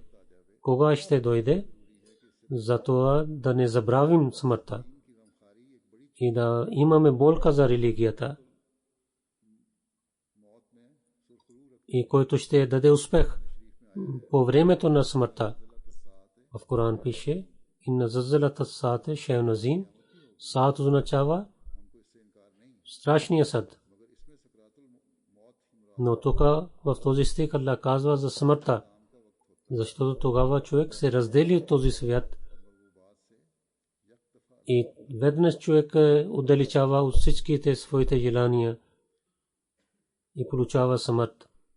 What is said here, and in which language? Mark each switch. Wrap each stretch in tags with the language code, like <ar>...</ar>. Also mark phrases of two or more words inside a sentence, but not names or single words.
<bg>Кога ще дойде, затова да не забравим смъртта и да имаме болка за религията и който ще даде успех по времето на смъртта. В Коран пише</bg> <ar>إن زلزلة الساعة شيء عظيم.</ar> <bg>Саат означава страшния съд. Но тук в този стих Аллах казва за смъртта, защото тогава човек се раздели от този свят и веднъж човек отдалечава от всичките своите желания и получава смърт.</bg>